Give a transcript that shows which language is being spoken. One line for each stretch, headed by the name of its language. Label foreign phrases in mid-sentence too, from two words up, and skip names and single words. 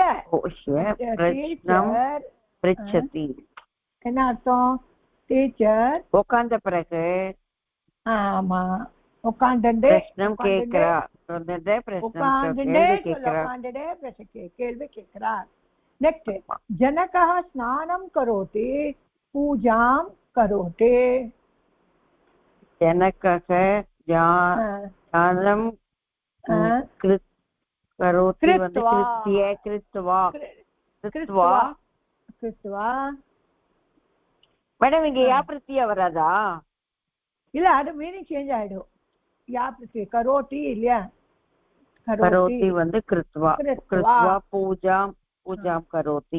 Sanskrit: प्रश्नं पृच्छति.
Tamil: என்ன அர்த்தம்? டீச்சர் உட்கார்ந்த பிறகு ஆமா உட்கார்ந்து பிரஷ்னம் கேக்குறா. கேள்வி கேட்கிறார்.
Sanskrit: நெக்ஸ்ட் जनकः स्नानं करोति पूजां करोति. जनकः स्नानं करोति வந்து கிருத்வா.
Tamil: மேடம் இங்க யா பிரத்யா வராதா? இல்ல, அது
English: meaning change
Tamil: ஆயிடும். யா பிரத்யா கரோதி இல்லையா?
Sanskrit: கரோதி வந்து கிருத்வா. कृत्वा पूजां करोति.